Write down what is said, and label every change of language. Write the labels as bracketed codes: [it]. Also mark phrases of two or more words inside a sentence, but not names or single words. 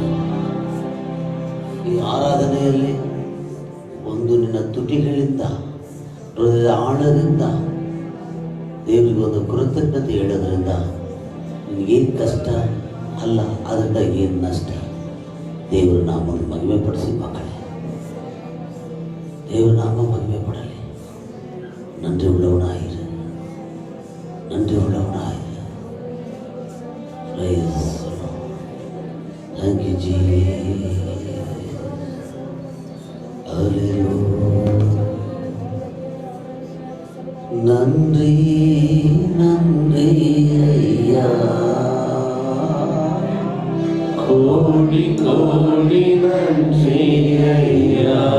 [kn] ಈ ಆರಾಧನೆಯಲ್ಲಿ ಒಂದು ನಿನ್ನ ತುಟಿಗಳಿಂದ ಹೃದಯದ ಆಳದಿಂದ ದೇವರಿಗೆ ಒಂದು ಕೃತಜ್ಞತೆ ಹೇಳೋದ್ರಿಂದ ನಿನಗೇನು ಕಷ್ಟ ಅಲ್ಲ, ಅದರಿಂದ ಏನು ನಷ್ಟ. ದೇವರ ನಾಮವನ್ನು ಮಹಿಮೆ ಪಡಿಸಿ ಮಕ್ಕಳೇ, ದೇವರ ನಾಮ ಮಹಿಮೆ ಪಡಲಿ. [ta] நன்றி உள்ளவனாயிரு, நன்றி உள்ளவனாயிரு. [en] Thank you, Jesus. [ta] நன்றி நன்றி ஐயா, கோடி கோடி நன்றி ஐயா.